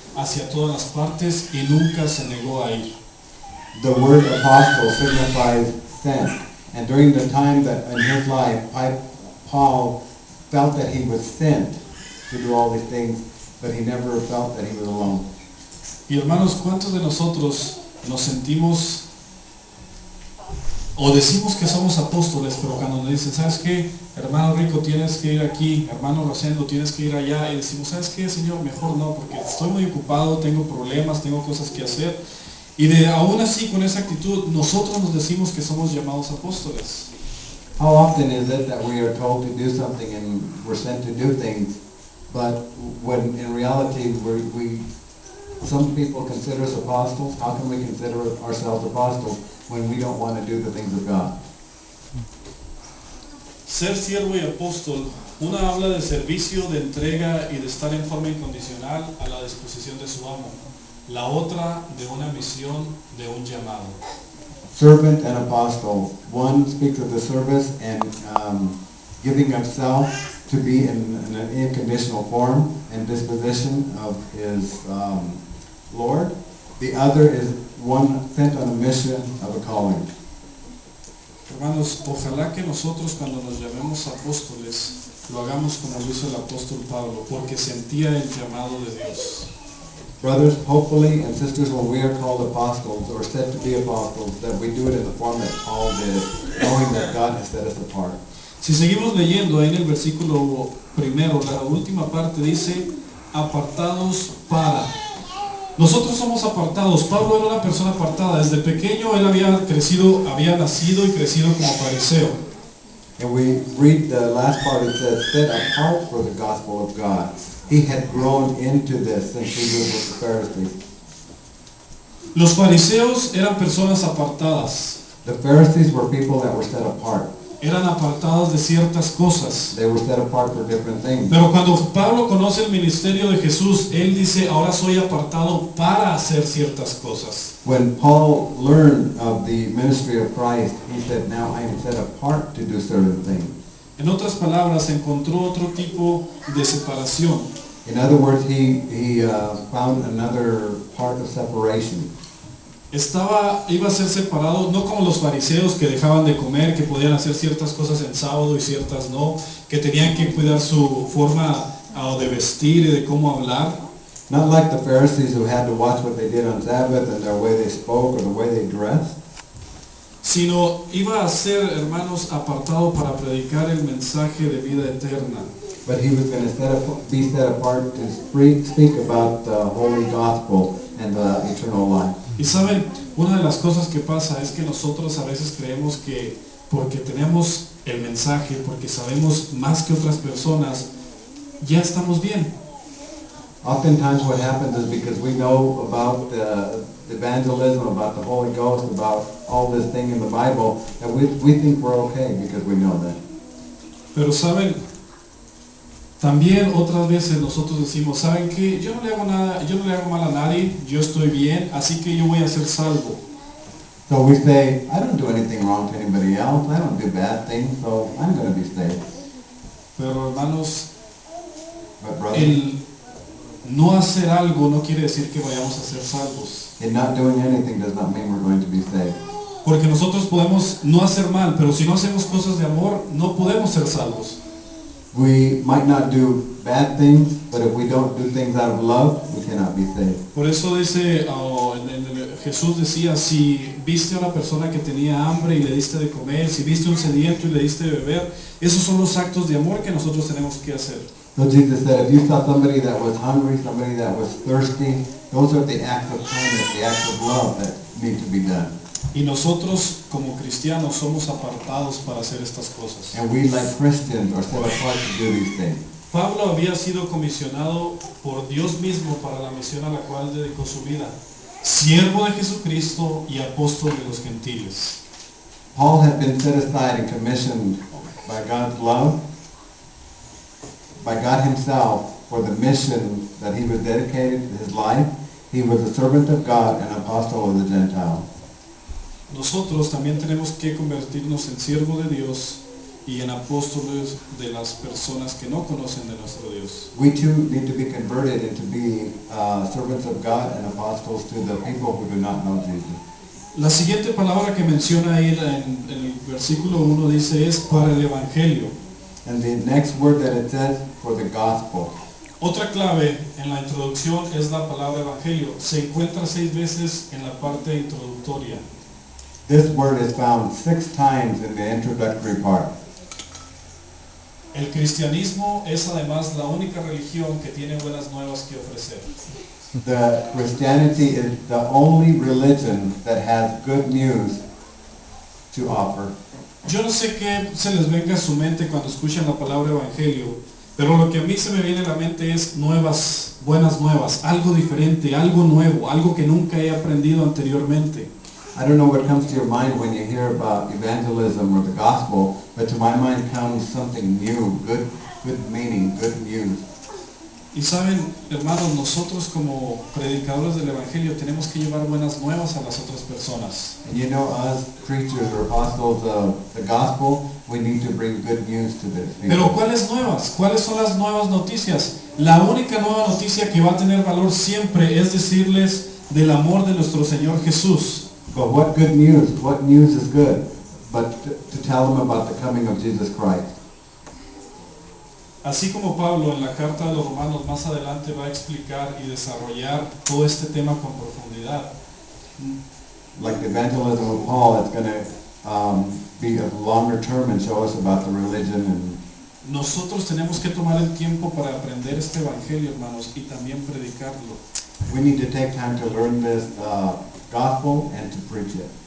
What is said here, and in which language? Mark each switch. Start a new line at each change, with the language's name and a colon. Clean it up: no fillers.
Spanish: hacia todas las partes y nunca se negó a ir.
English: The word apostle signifies sent. And during the time that in his life, Paul felt that he was sent to do all these things, but he never felt that he was alone.
Spanish: Y hermanos, ¿cuántos de nosotros nos sentimos o decimos que somos apóstoles, pero cuando nos dicen, ¿sabes qué? Hermano Rico, tienes que ir aquí, hermano Rosendo, tienes que ir allá, y decimos, ¿sabes qué, Señor? Mejor no, porque estoy muy ocupado, tengo problemas, tengo cosas que hacer. Y aún así, con esa actitud, nosotros nos decimos que somos llamados apóstoles.
English: How often is it that we are told to do something and we're sent to do things, but when in reality some people consider us apostles? How can we consider ourselves apostles when we don't want to do the things of God?
Spanish: Ser siervo y apóstol, una habla de servicio, de entrega y de estar en forma incondicional a la disposición de su amo. La otra de una misión, de un llamado.
English: Servant and apostle. One speaks of the service and giving himself to be in an unconditional form and disposition of his Lord. The other is one sent on a mission of a calling.
Spanish: Hermanos, ojalá que nosotros cuando nos llamemos apóstoles lo hagamos como lo hizo el apóstol Pablo, porque sentía el llamado de Dios.
English: Brothers, hopefully, and sisters, when we are called apostles or said to be apostles, that we do it in the form that Paul did, knowing that God has set us apart.
Spanish: Si seguimos leyendo ahí en el versículo primero, la última parte dice, apartados para. Nosotros somos apartados. Pablo era una persona apartada. Desde pequeño él había nacido y crecido como fariseo.
English: And we read the last part, it says, set apart for the gospel of God. He had grown into this since he was with the Pharisees.
Spanish: Los fariseos eran personas apartadas.
English: The Pharisees were people that were set apart.
Spanish: Eran apartados de ciertas cosas.
English: They were set apart for different things.
Spanish: Pero cuando Pablo conoce el ministerio de Jesús, él dice, ahora soy apartado para hacer ciertas cosas.
English: When Paul learned of the ministry of Christ, he said, now I am set apart to do certain things.
Spanish: En otras palabras, encontró otro tipo de separación.
English: In other words, he found another part of separation.
Spanish: Iba a ser separado, no como los fariseos que dejaban de comer, que podían hacer ciertas cosas en sábado y ciertas no, que tenían que cuidar su forma de vestir y de cómo hablar.
English: Not like the Pharisees who had to watch what they did on Sabbath and the way they spoke or the way they dressed.
Spanish: Sino iba a ser, hermanos, apartado para predicar el mensaje de vida eterna.
English: But he was going to be set apart to speak about the holy gospel and the eternal life.
Spanish: Y saben, una de las cosas que pasa es que nosotros a veces creemos que porque tenemos el mensaje, porque sabemos más que otras personas, ya estamos bien.
English: Oftentimes what happens is because we know about the evangelism, about the Holy Ghost, about all this thing in the Bible, that we think we're okay because we know that.
Spanish: Pero saben, también otras veces nosotros decimos, ¿saben qué? Yo no le hago nada, yo no le hago mal a nadie, yo estoy bien, así que yo voy a ser salvo.
English: So we say, I don't do anything wrong to anybody else, I don't do bad things, so I'm going to be saved.
Spanish: Pero hermanos,
English: But brothers,
Spanish: el no hacer algo no quiere decir que vayamos a ser salvos.
English: and not doing anything does not mean we're going to be saved.
Spanish: Porque nosotros podemos no hacer mal, pero si no hacemos cosas de amor, no podemos ser salvos.
English: We might not do bad things, but if we don't do things out of love, we cannot be saved.
Spanish: Por eso dice, Jesús decía, si viste a una persona que tenía hambre y le diste de comer, si viste a un sediento y le diste de beber, esos son los actos de amor que nosotros tenemos que hacer.
English: So Jesus said, if you saw somebody that was hungry, somebody that was thirsty, those are the acts of kindness, the acts of love that need to be done.
Spanish: Y nosotros como cristianos somos apartados para hacer estas cosas.
English: And we, like Christians, are set apart to do these things.
Spanish: Pablo había sido comisionado por Dios mismo para la misión a la cual dedicó su vida. Siervo de Jesucristo y apóstol de los gentiles.
English: Paul had been set aside and commissioned by God's love, by God himself, for the mission that he was dedicated to his life. He was a servant of God and apostle of the Gentiles.
Spanish: Nosotros también tenemos que convertirnos en siervo de Dios y en apóstoles de las personas que no conocen de nuestro Dios.
English: We too need to be converted and to be servants of God and apostles to the people who do not know Jesus.
Spanish: La siguiente palabra que menciona ahí en el versículo 1 dice es para el Evangelio.
English: And the next word that it says, for the gospel.
Spanish: Otra clave en la introducción es la palabra Evangelio. Se encuentra 6 veces en la parte introductoria.
English: This word is found 6 times in the introductory part.
Spanish: El cristianismo es además la única religión que tiene buenas nuevas que ofrecer.
English: The Christianity is the only religion that has good news to offer.
Spanish: Yo no sé qué se les venga a su mente cuando escuchan la palabra Evangelio, pero lo que a mí se me viene a la mente es nuevas, buenas nuevas, algo diferente, algo nuevo, algo que nunca he aprendido anteriormente.
English: I don't know what comes to your mind when you hear about evangelism or the gospel, but to my mind comes something new, good meaning, good news.
Spanish: Y saben, hermanos, nosotros como predicadores del Evangelio tenemos que llevar buenas nuevas a las otras personas.
English: And you know, us preachers or apostles of the gospel, we need to bring good news to this people.
Spanish: Pero ¿cuáles nuevas? ¿Cuáles son las nuevas noticias? La única nueva noticia que va a tener valor siempre es decirles del amor de nuestro Señor Jesús.
English: But what good news? What news is good? But to tell them about the coming of Jesus Christ.
Spanish: Así como Pablo en la carta de los Romanos más adelante va a explicar y desarrollar todo este tema con profundidad.
English: Like the evangelism of Paul, it's going to be a longer term and show us about the religion. And
Spanish: Nosotros tenemos que tomar el tiempo para aprender este evangelio, hermanos, y también predicarlo.
English: we need to take time to learn this gospel and to preach it.